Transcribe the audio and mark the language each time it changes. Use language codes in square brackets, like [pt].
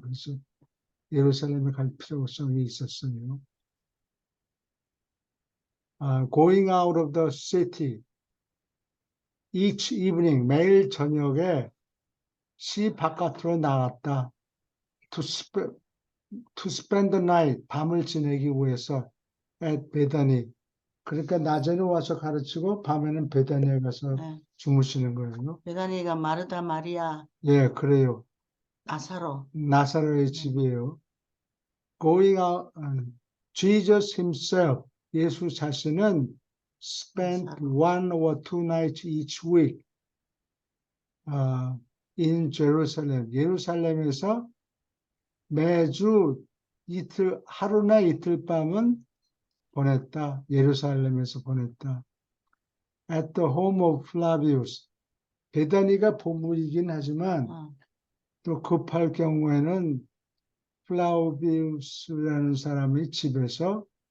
[ko] 그래서 예루살렘에 갈 필요성이 있었어요. [en] Going out of the city each evening, [ko] 매일 저녁에 시 바깥으로 나갔다. [en] To spend the night, [ko] 밤을 지내기 위해서 [en] at 베다니. [ko] 그러니까 낮에는 와서 가르치고 밤에는 베다니에 가서 네. 주무시는 거예요. 베다니가 마르다 마리아 예, 그래요. 나사로. 나사로의 네. 집이에요. [en] Going out, Jesus himself, [ko] 예수 자신은 [en] spent [ko] 나사로. [en] 1 or 2 nights each week in Jerusalem. [ko] 예루살렘에서 매주 하루나 이틀 밤은 보냈다. 예루살렘에서 보냈다. [en] At the home of Flavius. [ko] 베다니가 본부이긴 하지만 어, 또 급할 경우에는 플라우비우스라는 사람의 집에서